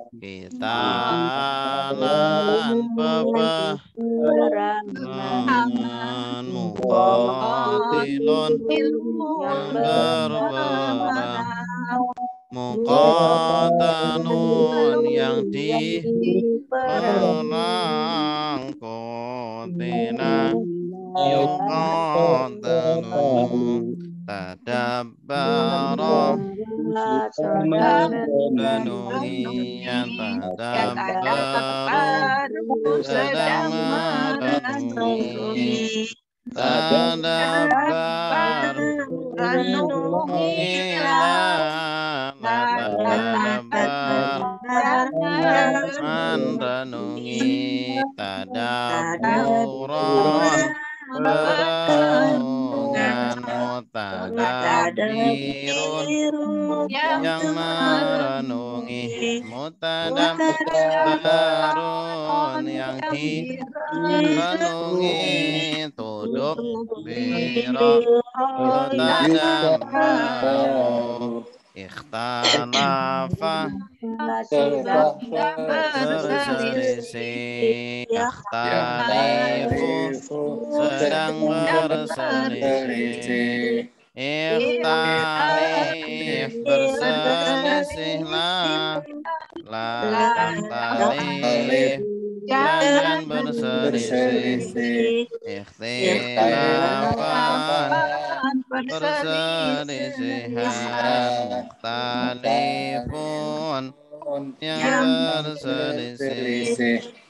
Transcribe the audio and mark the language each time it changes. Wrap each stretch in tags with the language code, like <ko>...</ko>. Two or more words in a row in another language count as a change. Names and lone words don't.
<ar>qitalan peperangan, muqatilun berperang, muqatalun</ar> <id>yang diperang,</id> <ar>قوتل يقاتلون تدبر</ar> <id>renungi yang tadabbaru sedang merenungi, tadabbar renungilah, tadabbar renungi, tadabburon perenungan,</id> <ar>mutadabbirun</ar> <id>yang merenungi,</id> <ar>mutadabbarun</ar> <id>yang direnungi,</id> <ar>تدبر يتدبر اختلف</ar> <id>berselisih, ikhtalifu sedang berselisih, ikhtalif berselisihlah,</id> <ar>لا تختلف</ar> <id>jangan berselisih, ikhtilafan perselisihan, mukhtalifun yang berselisih,</id>